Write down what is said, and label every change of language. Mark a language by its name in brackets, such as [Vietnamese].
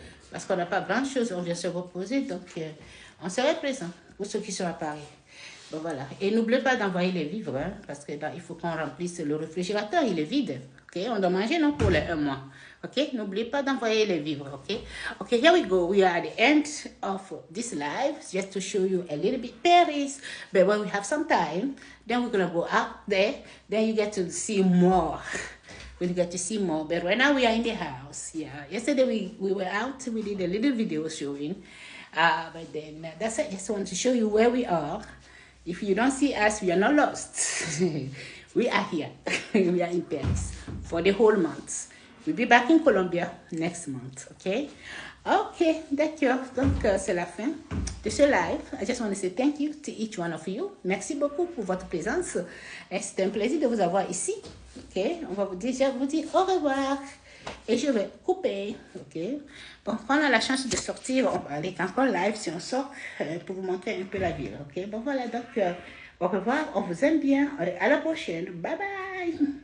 [French] Parce qu'on n'a pas grand-chose, on vient se reposer, donc on serait présent pour ceux qui sont à Paris. Bon voilà, et n'oubliez pas d'envoyer les vivres, hein, parce que là, il faut qu'on remplisse le réfrigérateur, il est vide, ok? On doit manger, non, pour les 1 mois. Okay, n'oubliez pas d'envoyer les vivres, okay? [English] Okay, here we go. We are at the end of this live, just to show you a little bit Paris. But when we have some time, then we're gonna go out there. Then you get to see more. We'll get to see more. But right now we are in the house. Yeah. Yesterday we were out. We did a little video showing. But then that's it. Just want to show you where we are. If you don't see us, we are not lost. We are here. We are in Paris for the whole month. We'll be back in Colombia next month, okay? [French] Okay, d'accord. Donc, c'est la fin de ce live. [English] I just want to say thank you to each one of you. [French] Merci beaucoup pour votre présence. C'était un plaisir de vous avoir ici, ok? On va vous dire au revoir. Et je vais couper, ok? Bon, quand on a la chance de sortir, on va aller encore live si on sort pour vous montrer un peu la ville, ok? Bon, voilà, donc, au revoir. On vous aime bien. À la prochaine. Bye bye.